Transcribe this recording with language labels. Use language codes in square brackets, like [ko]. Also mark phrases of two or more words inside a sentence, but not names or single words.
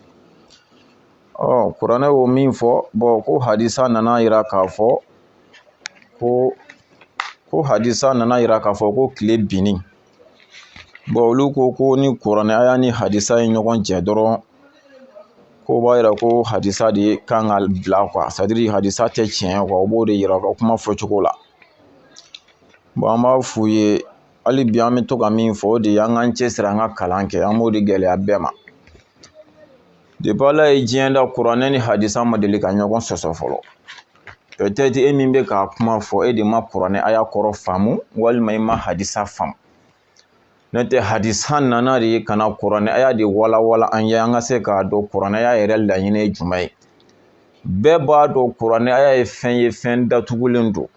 [bm] Kuranɛ y'o min fɔ bon ko hadisa nana yira k'a fɔ ko hadisa nana yira k'a fɔ ko tile binni. Bon olu ko ni kuranɛ aya ni hadisa ye ɲɔgɔn jɛ dɔrɔn ko b'a yira ko hadisa de kan ka bila quoi, [fr] c'est-à-dire [bm] hadisa tɛ tiɲɛ quoi, o b'o de yira ka kuma fɔcogo la. Bon an b'a f'u ye hali bi an bɛ to ka min fɔ o de ye an k'an cɛsiri an ka kalan kɛ, an b'o de gɛlɛya bɛɛ ma. Depuis Ala ye diɲɛ da kuranɛ ni hadisa ma deli ka ɲɔgɔn sɔsɔ fɔlɔ. Peut-être e min bɛ k'a kuma fɔ e de ma kuranɛ aya kɔrɔ faamu walima i ma hadisa faamu. N'o tɛ hadisa nana de ka na kuranɛ aya de walawala an ye an ka se k'a dɔn kuranɛ aya yɛrɛ laɲini ye jumɛn ye. Bɛɛ b'a dɔn kuranɛ aya ye fɛn ye fɛn datugulen don.